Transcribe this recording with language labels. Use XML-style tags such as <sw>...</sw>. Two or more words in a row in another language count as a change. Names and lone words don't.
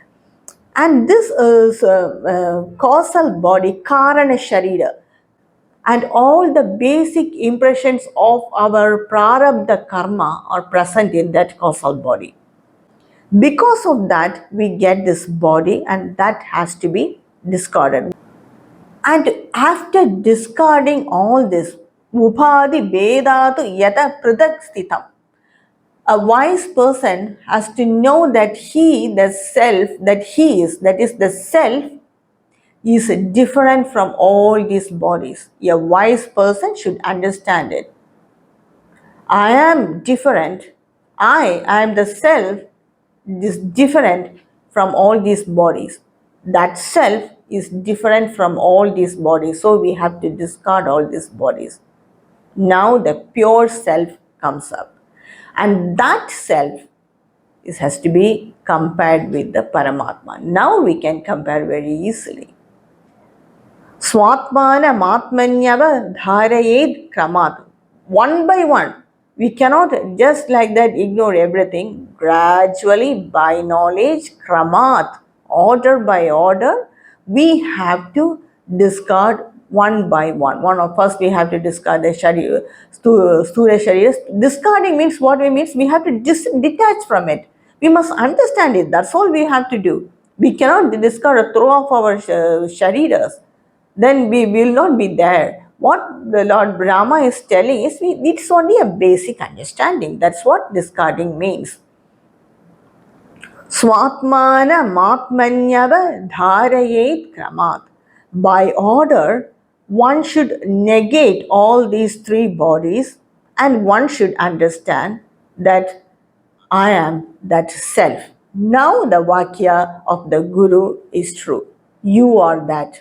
<en>And this is causal body,</en> <sa>karana sharira,</sa> <en>and all the basic impressions of our prarabdha karma are present in that causal body. Because of that, we get this body, and that has to be discarded. And after discarding all this,</en> <sa>upadhi bedatu yata pradak sthitam,</sa> <en>a wise person has to know that he, the self, that he is, that is the self, is different from all these bodies. A wise person should understand it. I am different. I am the self, is different from all these bodies. That self is different from all these bodies. So we have to discard all these bodies. Now the pure self comes up. And that self This has to be compared with the Paramatma. Now we can compare very easily.</en> <sa>Swatmana matmanyava dharayed kramat.</sa> <en>One by one. We cannot just like that ignore everything. Gradually, by knowledge, kramat, order by order, we have to discard one by one. First we have to discard the Sharira,</en> <sa>Sthula Shariras.</sa> <en>Discarding means what we means we have to detach from it. We must understand it. That's all we have to do. We cannot discard or throw off our Shariras. Then we will not be there. What the Lord Brahma is telling is it's only a basic understanding. That's what discarding means.</en> <sa>Swatmana matmanyava dharayet kramat.</sa> <en>By order, one should negate all these three bodies and one should understand that I am that self. Now the Vakya of the Guru is true. You are that.</en>